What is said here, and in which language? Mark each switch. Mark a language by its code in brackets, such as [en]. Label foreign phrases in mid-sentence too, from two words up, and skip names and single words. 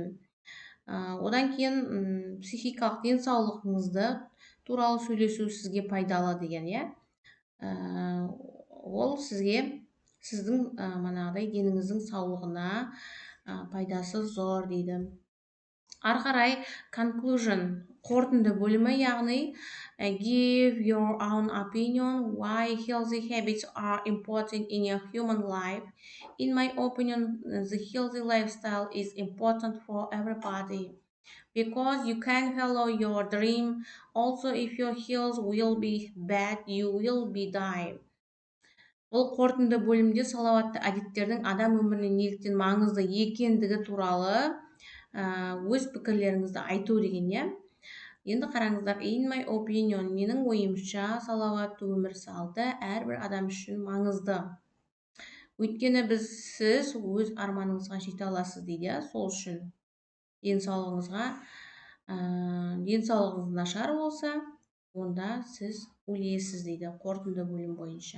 [kk] Одан кейін психикалық денсаулығыңызды туралы сөйлесу сізге пайдалы деген, иә. Ол сізге сіздің манағыдай деніңіздің саулығына пайдасы зор дейді. Ары қарай [en] conclusion, [kk] қорытынды бөлімі, яғни [en] give your own opinion why healthy habits are important in your human life. In my opinion, the healthy lifestyle is important for everybody because you can follow your dream. Also, if your health will be bad, you will be die. [kk] Бұл қорытынды бөлімде салауатты әдеттердің адам өміріне неліктен маңызды екендігі туралы өз пікірлеріңізді айту деген, иә. Енді қараңыздар, [en] in my opinion, [kk] менің ойымша салауатты өмір салты әрбір адам үшін маңызды. Өйткені сіз өз арманыңызға жете аласыз дейді, сол үшін денсаулығыңыз нашар болса, онда сіз өлесіз дейді, қорытынды бөлім бойынша.